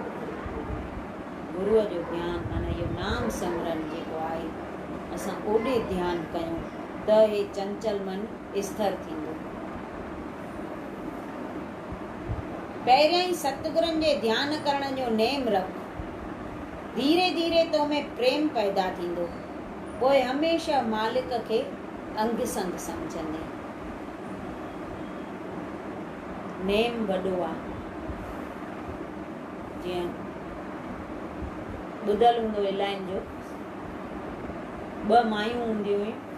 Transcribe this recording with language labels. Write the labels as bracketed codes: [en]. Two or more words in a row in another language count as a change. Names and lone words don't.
[sd] गुरुअ जो ध्यानु माना इहो नाम सिमरन जेको आहे असां ओॾे ध्यानु कयूं त हे चंचल मन स्थिर थींदो। पहिरियां ई सतगुरनि जे ध्यानु करण जो नेम रख, धीरे धीरे तो में प्रेम पैदा थींदो, पोइ हमेशह मालिक खे अंग संग सम्झंदे। नेम वॾो आहे, जीअं ॿुधल हूंदो इलाहिनि जो, 2 मायूं हूंदियूं हुयूं,